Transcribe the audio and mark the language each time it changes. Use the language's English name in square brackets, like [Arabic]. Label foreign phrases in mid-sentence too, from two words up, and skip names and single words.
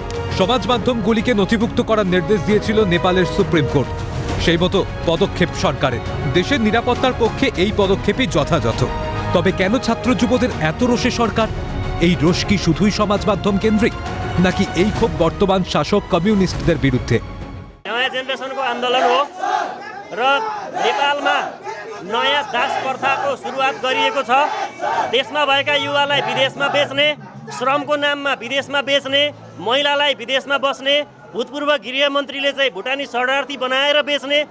[Bangla] সমাজ মাধ্যমগুলিকে নথিভুক্ত করার নির্দেশ দিয়েছিল নেপালের সুপ্রিম কোর্ট। সেই মতো পদক্ষেপ সরকারের। দেশের নিরাপত্তার পক্ষে এই পদক্ষেপই যথাযথ। তবে কেন ছাত্র যুবদের এত রোষে সরকার? এই রোষ কি শুধুই সমাজ মাধ্যম কেন্দ্রিক, নাকি এই ক্ষোভ বর্তমান শাসক কমিউনিস্টদের বিরুদ্ধে? [Nepali] नयाँ जेनेरेसनको आन्दोलन हो र नेपालमा नयाँ दास प्रथाको सुरुवात गरिएको छ। देशमा भएका युवालाई विदेशमा बेच्ने, श्रमको नाममा विदेशमा बेच्ने, महिलालाई विदेशमा बस्ने, भूतपूर्व गृहमन्त्रीले चाहिँ भुटानी शरणार्थी बनाएर बेच्ने।